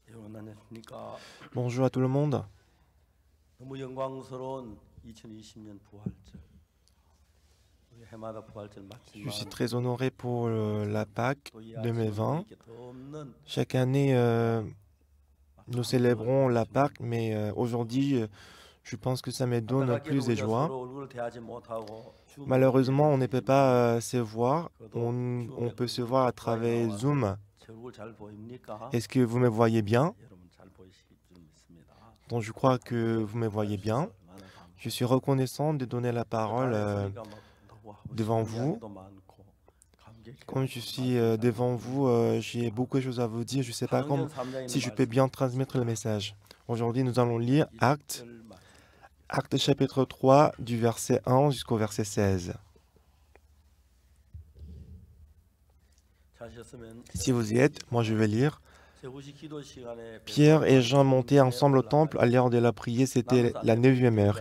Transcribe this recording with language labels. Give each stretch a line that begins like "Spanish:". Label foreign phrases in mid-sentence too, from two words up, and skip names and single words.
Korean: 안녕하십니까.
French: Bonjour à tout le monde.
Korean: 너무 영광스러운 2020년 부활절. 우리 해마다 부활절
French: Je suis
Korean: 맞지만
French: très honoré pour la Pâque
Korean: 또 이 아침은 2020. 이렇게 덥는
French: Chaque année, nous célébrons la Pâque, mais aujourd'hui, je pense que ça me donne
Korean: 안타깝게도
French: plus de
Korean: 우리가
French: joie.
Korean: 서로 얼굴을 대하지 못하고 줌으로
French: Malheureusement, on ne peut
Korean: 예배드리지만
French: pas se voir.
Korean: 그래도
French: On
Korean: 줌에
French: peut se
Korean: 얼굴
French: voir à
Korean: 가까이
French: travers
Korean: 나와서
French: Zoom.
Korean: 제 얼굴 잘 보입니까?
French: Est-ce que vous me voyez bien?
Korean: 여러분 잘 보이실 줄 믿습니다.
French: Donc, je crois que vous me voyez bien.
Korean: 얼마나 감사해요.
French: Je suis reconnaissant de donner la parole
Korean: 소리가 막 너무 하고
French: devant
Korean: 싶은
French: vous.
Korean: 이야기도 많고 감격해요.
French: Comme je suis devant vous, j'ai beaucoup de choses à vous dire. Je ne sais pas
Korean: 사도행전 3장에
French: si
Korean: 있는
French: je peux bien transmettre le message. Aujourd'hui, nous allons lire Actes chapitre 3 du verset 1 jusqu'au verset 16. Si vous y êtes, moi je vais lire. Pierre et Jean montaient ensemble au temple à l'heure de la prière, c'était la 9e heure.